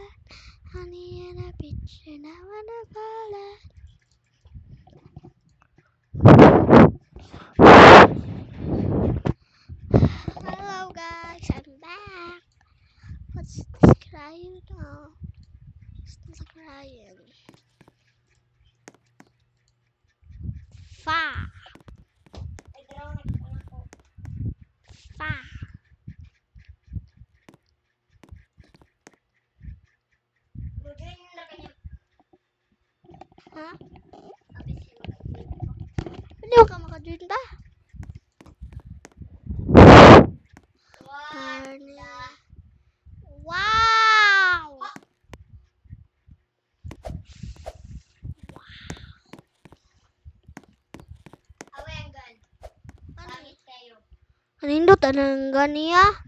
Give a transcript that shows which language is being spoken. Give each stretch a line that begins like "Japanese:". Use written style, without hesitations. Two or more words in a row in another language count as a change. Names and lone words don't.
English: Honey in a beach and I wanna fall. Hello guys, I'm back. What's this crying now? What's this crying? Fa. Fa. Ha?
Filipino: Hindi ka makajoin ba? Wow!
Cebuano: Kanindot anang ganiya?